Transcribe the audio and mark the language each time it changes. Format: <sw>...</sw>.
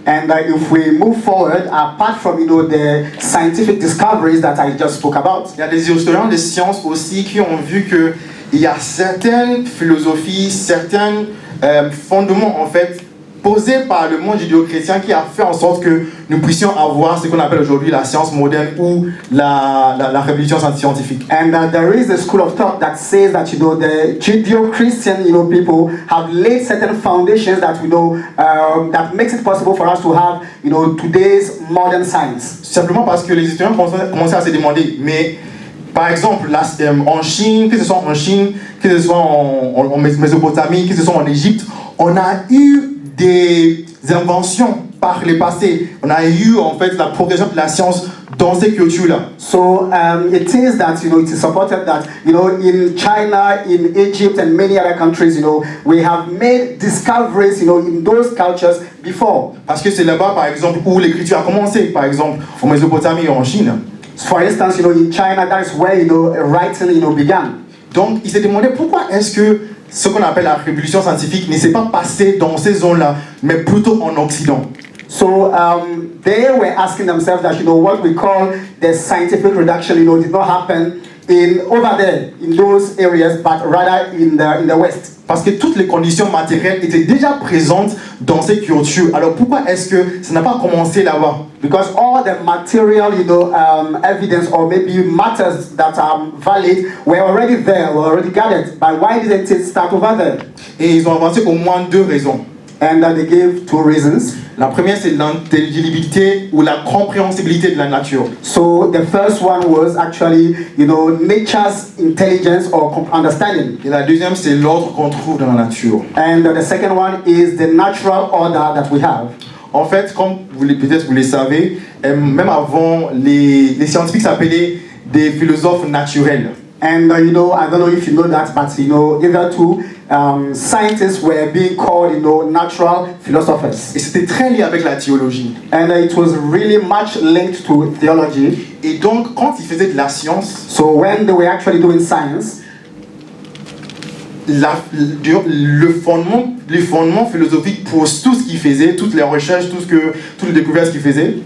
<en>and if we move forward, apart from the scientific discoveries that I just spoke about,</en> <fr>il y a des historiens de sciences aussi qui ont vu que il y a certaines philosophies, certains fondements en fait posés par le monde judéo-chrétien qui a fait en sorte que nous puissions avoir ce qu'on appelle aujourd'hui la science moderne ou la révolution scientifique.</fr> <en>And there is a school of thought that says that the Judeo-Christian people have laid certain foundations that that makes it possible for us to have today's modern science.</en> <fr>Simplement parce que les étudiants commençaient à se demander, mais par exemple en Chine, que ce soit en Chine, que ce soit en Mésopotamie, que ce soit en Égypte, on a eu des inventions par le passé. On a eu en fait la progression de la science dans ces cultures-là.</fr> <en>So it is that it is supported that in China, in Egypt, and many other countries, we have made discoveries, in those cultures before.</en> <fr>Parce que c'est là-bas, par exemple, où l'écriture a commencé, par exemple, en Mésopotamie et en Chine.</fr> <en>For instance, in China, that is where writing began.</en> <fr>Donc, il s'est demandé pourquoi est-ce que ce qu'on appelle la révolution scientifique ne s'est pas passée dans ces zones-là, mais plutôt en Occident.</fr> <en>So they were asking themselves that, what we call the scientific reduction, did not happen over there, in those areas, but rather in the West.</en> <fr>Parce que toutes les conditions matérielles étaient déjà présentes dans ces cultures. Alors pourquoi est-ce que ça n'a pas commencé là-bas?</fr> <en>Because all the material, evidence or maybe matters that are valid were already there, were already gathered. But why didn't it start over there?</en> <fr>Et ils ont avancé au moins 2 raisons.</fr> <en>And they gave 2 reasons.</en> <fr>La première, c'est l'intelligibilité ou la compréhensibilité de la nature.</fr> <en>So the first one was actually, nature's intelligence or understanding.</en> <fr>Et la deuxième, c'est l'ordre qu'on trouve dans la nature.</fr> <en>And the second one is the natural order that we have.</en> <fr>En fait, comme peut-être vous le savez, même avant, les scientifiques s'appelaient des philosophes naturels.</fr> <en>And I don't know if you know that, but hitherto, scientists were being called, natural philosophers.</en> <fr>Et c'était très lié avec la théologie.</fr> <en>And it was really much linked to theology.</en> <fr>Et donc, quand ils faisaient de la science,</fr> <en>So when they were actually doing science,</en> <fr>le fondement philosophique pour tout ce qu'ils faisaient, toutes les recherches, toutes les découvertes qu'ils faisaient,</fr>